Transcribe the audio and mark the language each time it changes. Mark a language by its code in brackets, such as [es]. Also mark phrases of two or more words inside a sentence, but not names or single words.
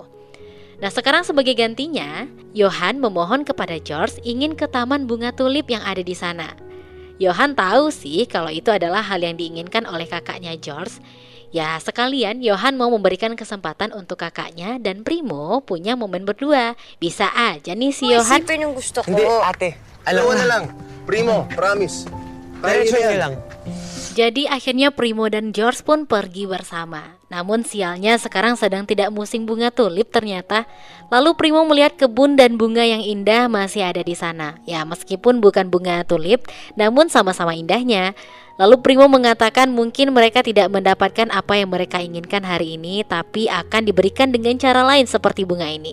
[id] Nah, sekarang sebagai gantinya, Johan memohon kepada George ingin ke taman bunga tulip yang ada di sana. Johan tahu sih kalau itu adalah hal yang diinginkan oleh kakaknya George. Ya, sekalian Johan mau memberikan kesempatan untuk kakaknya dan Primo punya momen berdua. Bisa aja nih si Johan. [tl] Isipin yung gusto ko. Hindi, ate. Alam Dalawa na na lang. Primo, promise. Kaya Diretso nyo yan. niyo lang. [id] Jadi akhirnya Primo dan George pun pergi bersama. Namun sialnya sekarang sedang tidak musim bunga tulip ternyata. Lalu Primo melihat kebun dan bunga yang indah masih ada di sana. Ya, meskipun bukan bunga tulip, namun sama-sama indahnya. Lalu Primo mengatakan mungkin mereka tidak mendapatkan apa yang mereka inginkan hari ini, tapi akan diberikan dengan cara lain seperti bunga ini.